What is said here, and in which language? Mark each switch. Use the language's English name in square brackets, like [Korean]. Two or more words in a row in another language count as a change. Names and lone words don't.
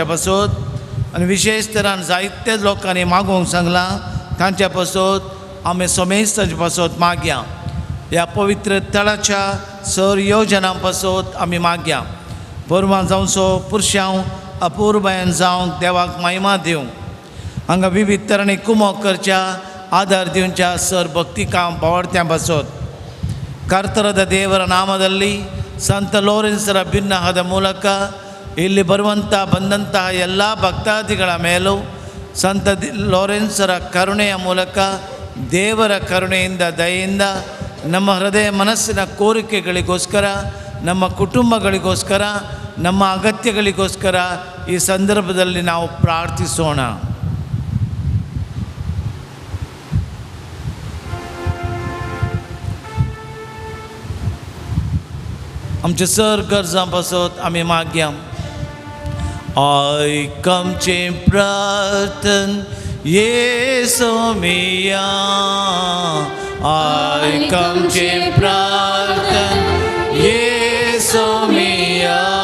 [Konkani] पासत आनी विशेश तरान जायते लोकांनी मागोवंक सांगलां तांच्या पासत आमी सोमेस्ताचे पासत मागया ह्या पवित्र तळाच्या सर योजना पासत आमी मागया परवां जावचो पुरुशांव अपूर्बायन जावंक देवाक महिमा दिवंक हांगा विविध तरांनी कुमोक करच्या आधार दिवच्या सर भक्ती काम भावार्थ्यां पासत [Kannada] ಕರ್ತರದ ದೇವರ ನಾಮದಲ್ಲಿ ಸಂತ ಲೋರೆನ್ಸರ ಭಿನ್ನಹದ ಮೂಲಕ ಇಲ್ಲಿ ಬಂದಂತಹ ಎಲ್ಲ ಭಕ್ತಾದಿಗಳ ಮೇಲೂ ಸಂತ ಲೋರೆನ್ಸರ ಕರುಣೆಯ ಮೂಲಕ ದೇವರ ಕರುಣೆಯಿಂದ ದಯೆಯಿಂದ ನಮ್ಮ ಹೃದಯ ಮನಸ್ಸಿನ ಕೋರಿಕೆಗಳಿಗೋಸ್ಕರ ನಮ್ಮ ಕುಟುಂಬಗಳಿಗೋಸ್ಕರ ನಮ್ಮ ಅಗತ್ಯಗಳಿಗೋಸ್ಕರ ಈ ಸಂದರ್ಭದಲ್ಲಿ ನಾವು ಪ್ರಾರ್ಥಿಸೋಣ. [Konkani] आमचे सर गरजां पासत आमी मागया. आयकमचे प्रार्थन येसो मिया आयकमचे प्रार्थन येसो मिया